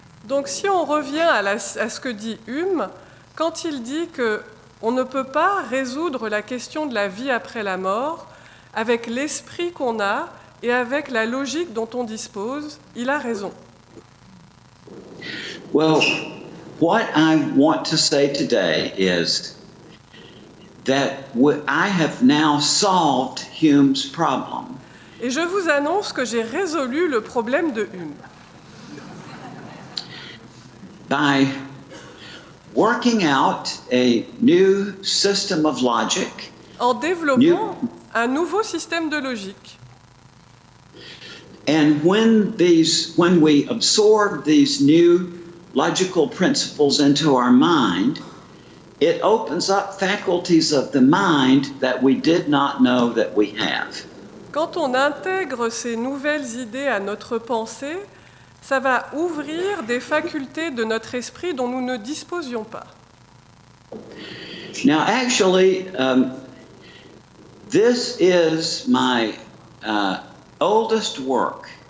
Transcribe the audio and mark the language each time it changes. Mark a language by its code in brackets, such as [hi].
[fr] Donc si on revient à ce que dit Hume, quand il dit qu'on ne peut pas résoudre la question de la vie après la mort avec l'esprit qu'on a et avec la logique dont on dispose, il a raison. [en] Well, what I want to say today is that I have now solved Hume's problem. [fr] Et je vous annonce que j'ai résolu le problème de Hume. [en] By working out a new system of logic. [fr] En développant un nouveau système de logique. [en] And when we absorb these new logical principles into our mind, it opens up faculties of the mind that we did not know that we have. [fr] Quand on intègre ces nouvelles idées à notre pensée, ça va ouvrir des facultés de notre esprit dont nous ne disposions pas. [en] Now, actually, this is my oldest work.